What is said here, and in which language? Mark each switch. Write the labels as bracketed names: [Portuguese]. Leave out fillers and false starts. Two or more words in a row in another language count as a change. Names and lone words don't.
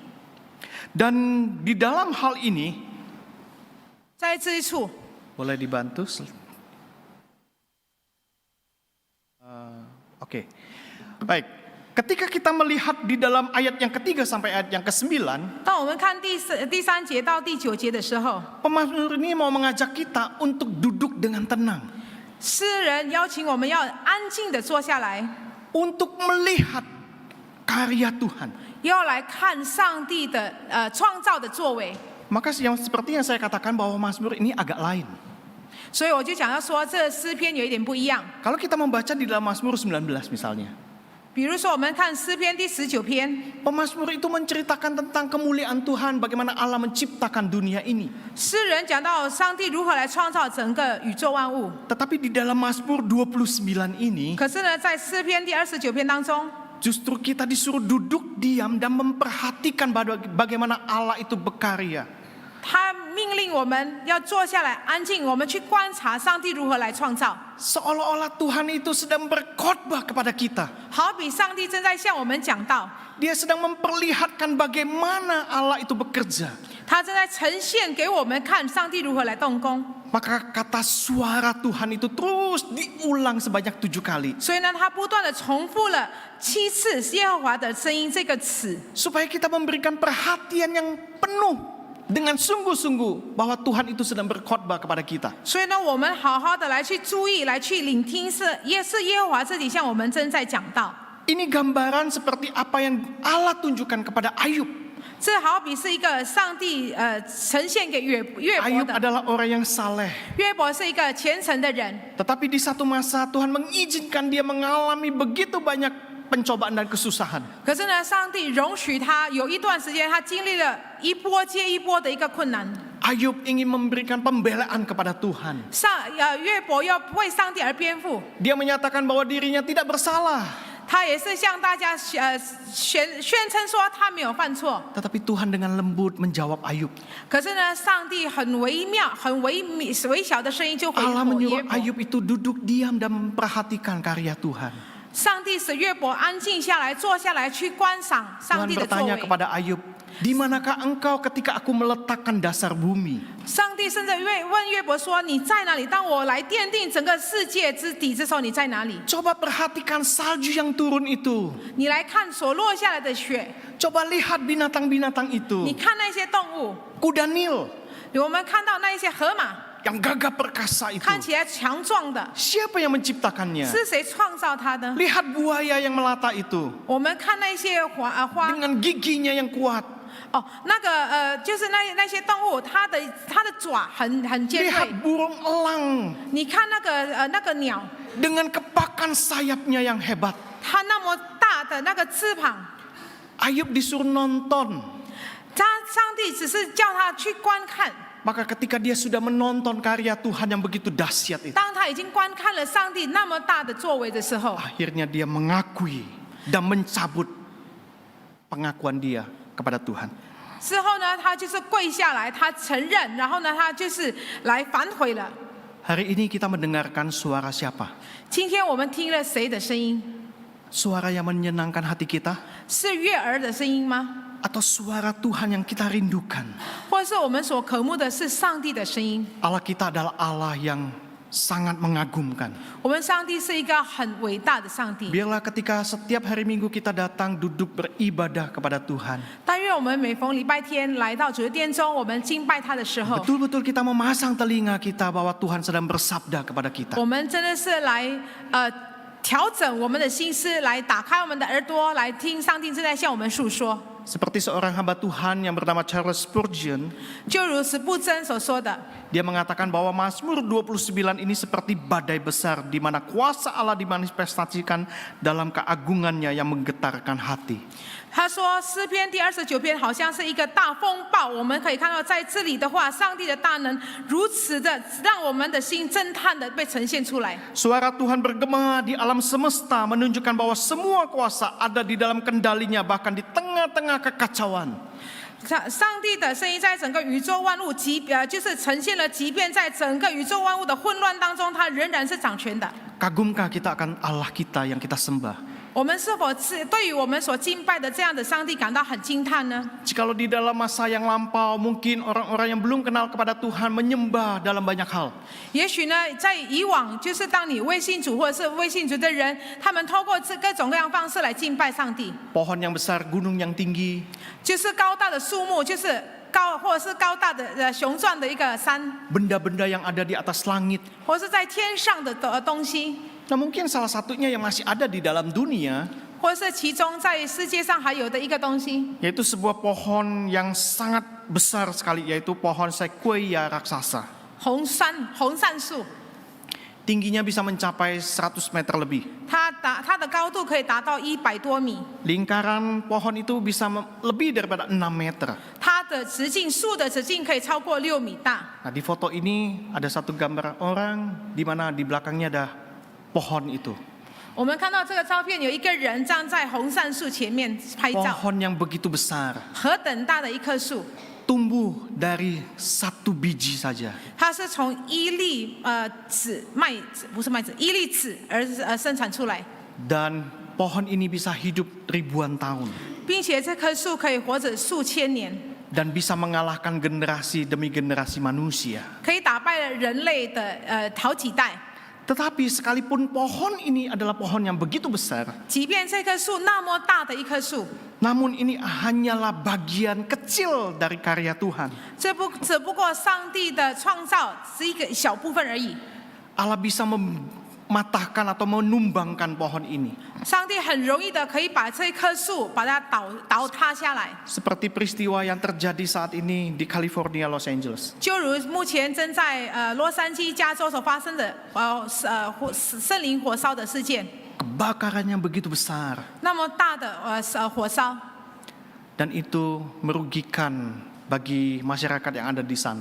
[Indonesian] Dan di dalam hal ini [Chinese] 在这一处， [Indonesian] boleh dibantu? Oke. Baik. Ketika kita melihat di dalam ayat yang ketiga sampai ayat yang ke-9, [Chinese] 当我们看第3节到第9节的时候， [Indonesian] pemazmur ini mau mengajak kita untuk duduk dengan tenang, [Chinese] 诗人邀请我们要安静的坐下来， [Indonesian] untuk melihat karya Tuhan. [Chinese] 要来看上帝的创造的作为。 [Indonesian] Maka seperti yang saya katakan bahwa Mazmur ini agak lain. [Chinese] 所以我就讲到说，这诗篇有一点不一样。 [Indonesian] Kalau kita membaca di dalam Mazmur 19 misalnya, [Chinese] 比如说，我们看诗篇第19篇， [Indonesian] pemazmur itu menceritakan tentang kemuliaan Tuhan, bagaimana Allah menciptakan dunia ini. [Chinese] 诗人讲到上帝如何来创造整个宇宙万物。 [Indonesian] Tetapi di dalam Mazmur 29 ini, [Chinese] 可是呢，在诗篇第29篇当中， [Indonesian] justru kita disuruh duduk diam dan memperhatikan bagaimana Allah itu berkarya. [Chinese] 他命令我们要坐下来安静，我们去观察上帝如何来创造。 [Indonesian] Seolah-olah Tuhan itu sedang berkhotbah kepada kita. [Chinese] 好比上帝正在向我们讲道， [Indonesian] Dia sedang memperlihatkan bagaimana Allah itu bekerja. [Chinese] 他正在呈现给我们看上帝如何来动工。 [Indonesian] Maka kata suara Tuhan itu terus diulang sebanyak 7 kali. [Chinese] 所以呢，他不断的重复了7次耶和华的声音这个词， [Indonesian] Supaya kita memberikan perhatian yang penuh dengan sungguh-sungguh bahwa Tuhan itu sedang berkhotbah kepada kita. [Chinese] 所以呢，我们好好的来去注意，来去聆听，是耶和华自己向我们正在讲道。 [Indonesian] Ini gambaran seperti apa yang Allah tunjukkan kepada Ayub. [Chinese] 这好比是一个上帝呈现给约伯 Ayub 的。 [Indonesian] adalah orang yang saleh. [Chinese] 约伯是一个虔诚的人， [Indonesian] Tetapi di satu masa Tuhan mengizinkan dia mengalami begitu banyak pencobaan dan kesusahan. [Chinese] 可是呢，上帝容许他有一段时间，他经历了一波接一波的一个困难。 [Indonesian] Ayub ingin memberikan pembelaan kepada Tuhan. [Chinese] 约伯要为上帝而辩护， [Indonesian] Dia menyatakan bahwa dirinya tidak bersalah. [Chinese] 他也是向大家宣称说他没有犯错。 [Indonesian] Tetapi Tuhan dengan lembut menjawab Ayub. [Chinese] 可是呢，上帝很微妙、很微小的声音就回 Allah 复约 [Indonesian] menyuruh [Chinese] 伯。 [Indonesian] Ayub itu duduk diam dan memperhatikan karya Tuhan. [Chinese] 上帝使约伯安静下来，坐下来去观赏上 [Indonesian] Tuhan [Chinese] 帝的作 [Indonesian] bertanya [Chinese] 为。 [Indonesian] kepada Ayub, di manakah engkau ketika aku meletakkan dasar bumi? [Chinese] 上帝甚至问约伯说：“你在哪里？当我来奠定整个世界之底之时候，你在哪里？ [Indonesian] Coba perhatikan salju yang turun itu. [Chinese] 你来看所落下来的雪， [Indonesian] Coba lihat binatang-binatang [Chinese] 你 [Indonesian] itu. [Chinese] 看那些动物， [Indonesian] Kuda Nil [Chinese] 我们看到那一些河马， [Indonesian] yang gagah perkasa itu. [Chinese] 看起来强壮的， [Indonesian] Siapa yang menciptakannya? [Chinese] 是谁创造它的？ [Indonesian] Lihat buaya yang melata itu. [Chinese] 我们看那些花 [Indonesian] Dengan giginya yang kuat. [Chinese] 哦，就是那些动物，它的爪很尖锐。 [Indonesian] Lihat burung elang [Chinese] 你看那个鸟， [Indonesian] dengan kepakan sayapnya yang hebat. [Chinese] 它那么大的那个翅膀， [Indonesian] Ayub disuruh nonton. [Chinese] 上帝只是叫他去观看。 [Indonesian] Maka ketika dia sudah menonton karya Tuhan yang begitu dahsyat itu, [Chinese] 当他已经观看了上帝那么大的作为的时候， [Indonesian] akhirnya dia mengakui dan mencabut pengakuan dia kepada Tuhan. [Chinese] 之后呢，他就是跪下来，他承认，然后呢，他就是来反悔了。 [Indonesian] Hari ini kita mendengarkan suara siapa? [Chinese] 今天我们听了谁的声音？ [Indonesian] Suara yang menyenangkan hati kita? [Chinese] 是悦耳的声音吗？ [Indonesian] Atau suara Tuhan yang kita rindukan? [Chinese] 或者是我们所渴慕的是上帝的声音？ [Indonesian] Allah kita adalah Allah yang sangat mengagumkan. [Chinese] 我们上帝是一个很伟大的上帝。 [Indonesian] Biarlah ketika setiap hari Minggu kita datang duduk beribadah kepada Tuhan, [Chinese] 但愿我们每逢礼拜天来到主的殿中，我们敬拜他的时候， [Indonesian] betul-betul kita memasang telinga kita bahwa Tuhan sedang bersabda kepada kita. [Chinese] 我们真的是来调整我们的心思，来打开我们的耳朵，来听上帝正在向我们诉说。 [Indonesian] Seperti seorang hamba Tuhan yang bernama Charles Spurgeon, [Chinese] 就如史布真所说的， [Indonesian] dia mengatakan bahwa Mazmur 29 ini seperti badai besar di mana kuasa Allah dimanifestasikan dalam keagungannya yang menggetarkan hati. [Chinese] 他说诗篇第29篇好像是一个大风暴，我们可以看到在这里的话，上帝的大能如此的让我们的心震撼的被呈现出来。 [Indonesian] Suara Tuhan bergema di alam semesta menunjukkan bahwa semua kuasa ada di dalam kendalinya bahkan di tengah-tengah kekacauan. [Chinese] 上帝的声音在整个宇宙万物就是呈现了，即便在整个宇宙万物的混乱当中，他仍然是掌权的。 [Indonesian] Kagumkah kita akan Allah kita yang kita sembah? [Chinese] 我们是否对于我们所敬拜的这样的上帝感到很惊叹呢？ [Indonesian] Jikalau di dalam masa yang lampau mungkin orang-orang yang belum kenal kepada Tuhan menyembah dalam banyak hal. [Chinese] 也许呢，在以往，就是当你未信主或者是未信主的人，他们透过各种各样方式来敬拜上帝， [Indonesian] Pohon yang besar, gunung yang tinggi, [Chinese] 就是高大的树木，就是或者是高大的雄壮的一个山， [Indonesian] benda-benda yang ada di atas langit. [Chinese] 或是在天上的东西， [Indonesian] Nah mungkin salah satunya yang masih ada di dalam dunia, [Chinese] 或是其中在世界上还有的一个东西， [Indonesian] yaitu sebuah pohon yang sangat besar sekali, yaitu pohon sequoia raksasa. [Chinese] 红杉树， [Indonesian] Tingginya bisa mencapai 100 meter lebih. [Chinese] 它的高度可以达到100多米， [Indonesian] Lingkaran pohon itu bisa lebih daripada 6 meter. [Chinese] 它的树的直径可以超过6米大。 [Indonesian] Nah di foto ini ada satu gambar orang di mana di belakangnya ada pohon itu. [Chinese] 我们看到这个照片，有一个人站在红杉树前面拍照， [Indonesian] Pohon yang begitu besar, [Chinese] 何等大的一棵树！ [Indonesian] tumbuh dari satu biji saja. [Chinese] 它是从一粒麦子，不是麦子，一粒籽而生产出来， [Indonesian] Dan pohon ini bisa hidup ribuan tahun. [Chinese] 并且这棵树可以活着数千年， [Indonesian] Dan bisa mengalahkan generasi demi generasi manusia. [Chinese] 可以打败了人类的好几代。 [Indonesian] Tetapi sekalipun pohon ini adalah pohon yang begitu besar, [Chinese] 即便这棵树那么大的一棵树， [Indonesian] namun ini hanyalah bagian kecil dari karya Tuhan. [Chinese] 只不过上帝的创造是一个小部分而已。 [Indonesian] Allah bisa mematahkan atau menumbangkan pohon ini. [Chinese] 上帝很容易的可以把这棵树把它倒塌下来， [Indonesian] Seperti peristiwa yang terjadi saat ini di California, Los Angeles. [Chinese] 就如目前正在洛杉矶、加州所发生的森林火烧的事件， [Indonesian] Kebakaran yang begitu besar. [Chinese] 那么大的火烧， [Indonesian] Dan itu merugikan bagi masyarakat yang ada di sana.